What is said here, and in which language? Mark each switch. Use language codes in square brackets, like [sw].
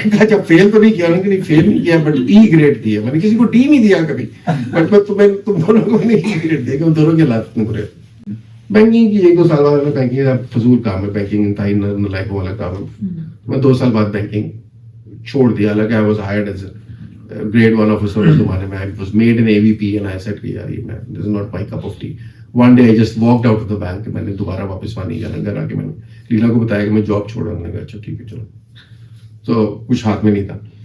[ur] جب فیل تو نہیں کیا, نہیں فیل نہیں کیا, بٹ ای گریڈ دیا. میں نے کسی کو ڈی نہیں دیا کبھی, بٹ تم دونوں کو میں نے ای گریڈ دیا, کہ دونوں کے حالات اتنے برے. بینکنگ کی 1-2 سال بعد میں, بینکنگ فضول کام ہے, بینکنگ انتہائی نالائق والا کام ہے. میں 2 سال بعد بینکنگ چھوڑ دیا. حالانکہ [en] I was hired as grade 1 officer [ur] اس زمانے میں. [en] I was made an AVP and I said [ur] کہ یار یہ [en] this is not my cup of tea. One day I just walked out of the bank. [ur] میں نے دوبارہ واپس وہاں نہیں جانا. گھر آ کے میں نے لیلا کو بتایا کہ میں جاب چھوڑا. میں نے کہا اچھا ٹھیک ہے چلو. تو کچھ ہاتھ میں نہیں تھا.